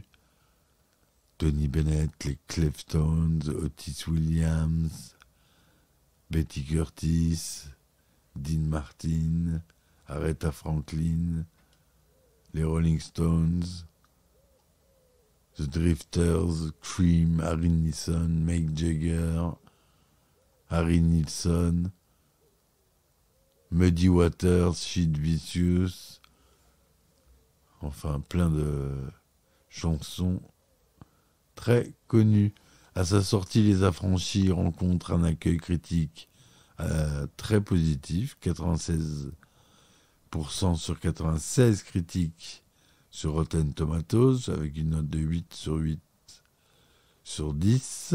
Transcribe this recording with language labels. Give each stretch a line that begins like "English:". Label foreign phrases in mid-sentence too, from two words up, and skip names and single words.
French: Tony Bennett, les Cleftones, Otis Williams, Betty Curtis, Dean Martin, Aretha Franklin, les Rolling Stones, The Drifters, Cream, Harry Nilsson, Mick Jagger, Harry Nilsson, Muddy Waters, Sid Vicious, enfin plein de chansons très connues. À sa sortie, Les Affranchis rencontrent un accueil critique très positif, 96% sur 96 critiques sur Rotten Tomatoes, avec une note de 8 sur 10.